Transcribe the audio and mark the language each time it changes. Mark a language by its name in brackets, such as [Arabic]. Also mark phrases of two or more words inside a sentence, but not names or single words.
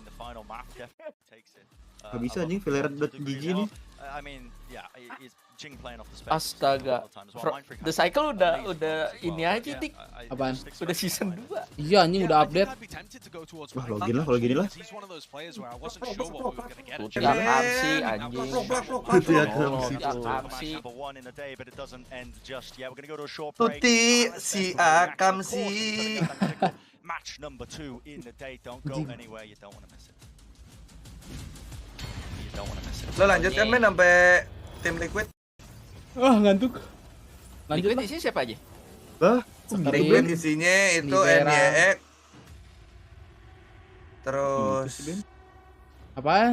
[Indonesian] Gak bisa anjing VLR.gg nih. Astaga. The Cycle udah ini aja Dik. Apaan? Udah season 2. Iya anjing udah update. Wah, login lah kalau gini lah. Tuti Akamsi anjing. Tuti Akamsi. Tuti si Akamsi. [English] Match number 2 in the day. Don't go anywhere. You don't want to miss it. [Indonesian] Lo lanjut kan men sampai tim Liquid. Ngantuk. Lanjut Liquid isinya siapa aja? Liquid isinya itu NYE. Terus apaan?